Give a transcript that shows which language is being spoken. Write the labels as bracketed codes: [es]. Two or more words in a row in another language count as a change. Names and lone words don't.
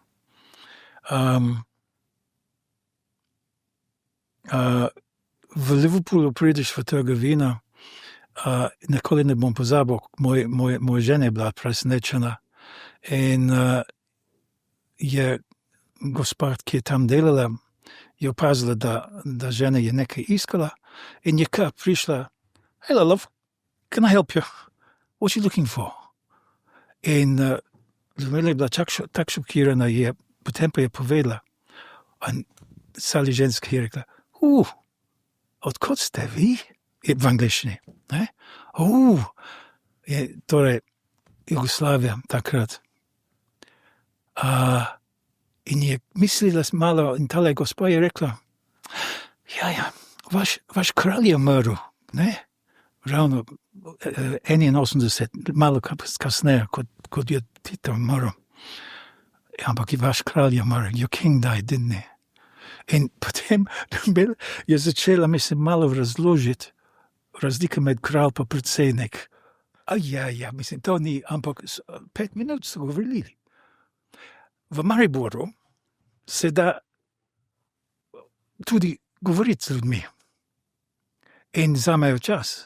[sl] V Liverpoolu prideš v trgovino, nikoli ne bom pozabil, moja žena je bila presenečena in je gospa, ki je tam delala, je opazila, da žena je nekaj iskala in je kar prišla, [en] "Hello, love, can I help you? What are you looking for?" [sl] In Ljubila je bila tako šokirana, potem pa je povedala, in sali ženska je rekla, odkot ste vi? V angliščini. Torej, Jugoslavija takrat. In je mislila malo, in tale gospa je rekla, vaš kralj je umrl, ne? Ravno 81, malo kasneje, kot je Tito umrl. Ampak vaš kralj je umrl, [en] your king died, didn't he? [sl] In potem je začela, mislim, malo razložiti razlike med kralj pa predsednik. Mislim, to ni, ampak 5 minut so govorili. V Mariboru se da tudi govoriti z ljudmi in vzamejo čas.